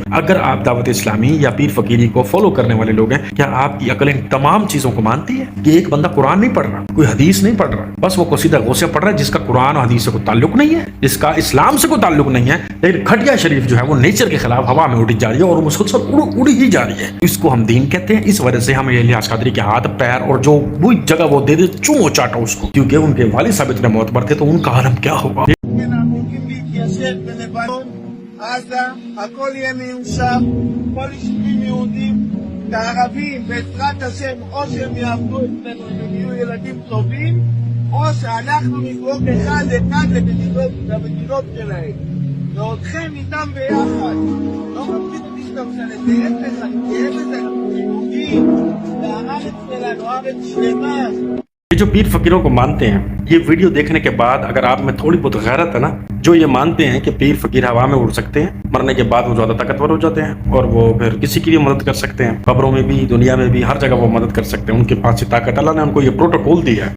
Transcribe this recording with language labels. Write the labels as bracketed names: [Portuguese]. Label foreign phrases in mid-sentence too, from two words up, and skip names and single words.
[Urdu] اگر آپ دعوت اسلامی یا پیر فقیری کو فالو کرنے والے لوگ ہیں، کیا آپ کی عقل ان تمام چیزوں کو مانتی ہے کہ ایک بندہ قرآن نہیں پڑھ رہا، کوئی حدیث نہیں پڑھ رہا، بس وہ قصیدہ غوثیہ پڑھ رہا ہے جس کا قرآن اور حدیث سے کوئی تعلق نہیں ہے، جس کا اسلام سے کوئی تعلق نہیں ہے، لیکن کھٹیا شریف جو ہے وہ نیچر کے خلاف ہوا میں اڑی جا رہی ہے اور مسلسل اڑی ہی جا رہی ہے. اس کو ہم دین کہتے ہیں. اس وجہ سے ہمیں الیاس قادری کے ہاتھ پیر اور جو وہ جگہ وہ دے دے چومو چاٹو اس کو، کیونکہ ان کے والد صاحب اتنے معتبر تھے، تو ان کا عالم کیا ہوگا. [Hebrew] הערבים בעזרת השם או שהם יעבדו אצלנו, הם יהיו ילדים טובים, או שאנחנו נזרוק אחד למדינות שלהם ואותכם איתם ביחד. לא מפחיד אותי שאתה משנה, זה אפס, אני גאה בזה, אנחנו יהודים והארץ שלנו, הארץ שלמה. [Urdu] یہ جو پیر فقیروں کو مانتے ہیں، یہ ویڈیو دیکھنے کے بعد اگر آپ میں تھوڑی بہت غیرت ہے نا، جو یہ مانتے ہیں کہ پیر فقیر ہوا میں اڑ سکتے ہیں، مرنے کے بعد وہ زیادہ طاقتور ہو جاتے ہیں اور وہ پھر کسی کی بھی مدد کر سکتے ہیں، قبروں میں بھی، دنیا میں بھی، ہر جگہ وہ مدد کر سکتے ہیں، ان کے پاس یہ طاقت، اللہ نے ان کو یہ پروٹوکول دیا ہے.